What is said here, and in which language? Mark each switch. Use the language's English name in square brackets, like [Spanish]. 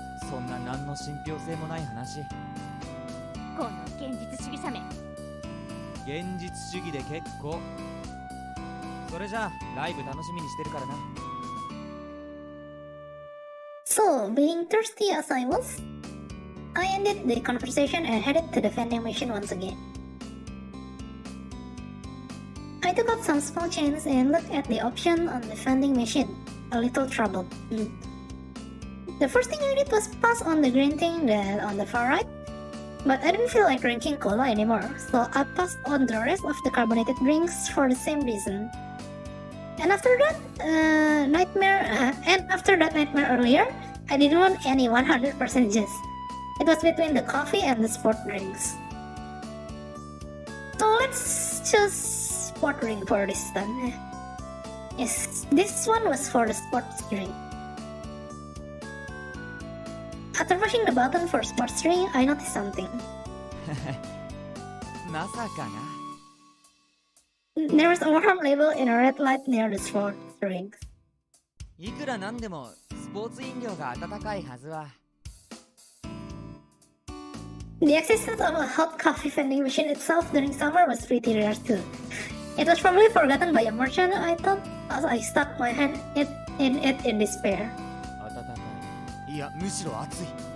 [Japanese] そんな何の信憑性もない話。この現実主義者め。現実主義で結構。それじゃあライブ楽しみにしてるからな。 [English] So, being thirsty as I was, I ended the conversation and headed to the vending machine once again. I took out some small change and looked at the option on the vending machine, a little troubled. The first thing I did was pass on the green thing that on the far right, but I didn't feel like drinking cola anymore, so I passed on the rest of the carbonated drinks for the same reason. And after that nightmare earlier, I didn't want any 100% juice. It was between the coffee and the sport drinks. So let's choose sport drink for this time. Yes, this one was for the sports drink. After pushing the button for sports drink, I noticed something. [Japanese] まさかな。 [English] There was a warm label in a red light near the sports drinks. [Japanese] いくらなんでもスポーツ飲料が温かいはずは。 [English] The existence of a hot coffee vending machine itself during summer was pretty rare too. It was probably forgotten by a merchant, I thought, as I stuck my hand in it in despair. [Japanese] 温かい。いや、むしろ熱い。